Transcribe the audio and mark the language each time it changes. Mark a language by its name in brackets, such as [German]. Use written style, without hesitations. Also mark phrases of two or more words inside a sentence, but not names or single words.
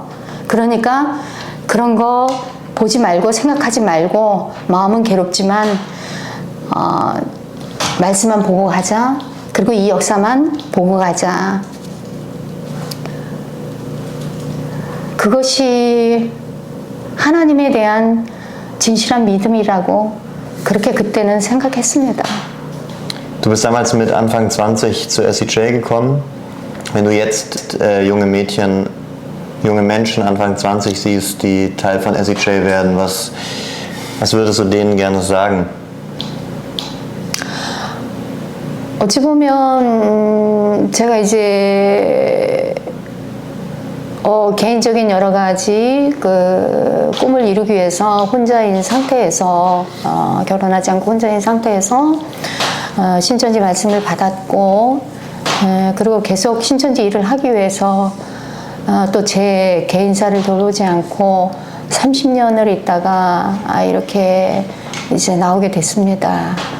[Korean] 그러니까 그런 거 보지 말고 생각하지 말고 마음은 괴롭지만 말씀만 보고 가자. 그리고 이 역사만 보고 가자. 그것이 하나님에 대한 진실한 믿음이라고 그렇게 그때는 생각했습니다. [German] Du bist damals mit Anfang 20 zu SCJ gekommen. Wenn du jetzt junge Menschen Anfang 20 siehst, die Teil von SCJ werden, was würdest du denen gerne sagen? [Korean] 어찌 보면 제가 이제 개인적인 여러 가지 그 꿈을 이루기 위해서 혼자인 상태에서 결혼하지 않고 혼자인 상태에서 신천지 말씀을 받았고, 그리고 계속 신천지 일을 하기 위해서 또 제 개인사를 돌보지 않고 30년을 있다가 이렇게 이제 나오게 됐습니다.